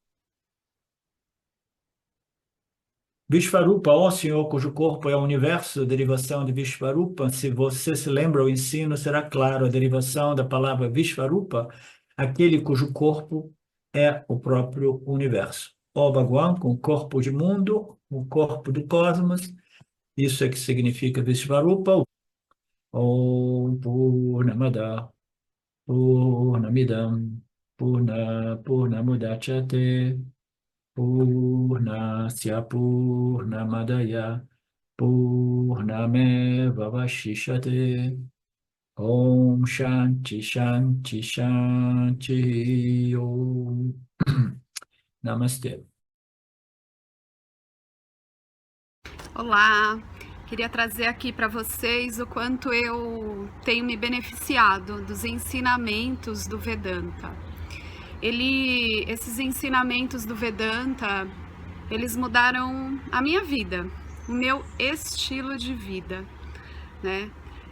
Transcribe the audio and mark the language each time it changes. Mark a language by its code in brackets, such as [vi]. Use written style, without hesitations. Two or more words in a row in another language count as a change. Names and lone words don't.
[pt] Vishvarupa, ó Senhor, cujo corpo é o universo, derivação de Vishvarupa. Se você se lembra, o ensino será claro. A derivação da palavra Vishvarupa, aquele cujo corpo é o próprio universo. Ó Bhagwan, com o corpo de mundo, o corpo do cosmos, isso é que significa Vishvarupa. [sa] ॐ पूर्णमद पूर्णमिदं पूर्णमुदच्यते पूर्णस्य पूर्णमादाय पूर्णमेव वशिष्यते ॐ शान्ति शान्ति शान्ति ॐ नमस्ते. [pt] Olá, queria trazer aqui para vocês o quanto eu tenho me beneficiado dos ensinamentos do Vedanta. Esses ensinamentos do Vedanta, eles mudaram a minha vida, o meu estilo de vida, né?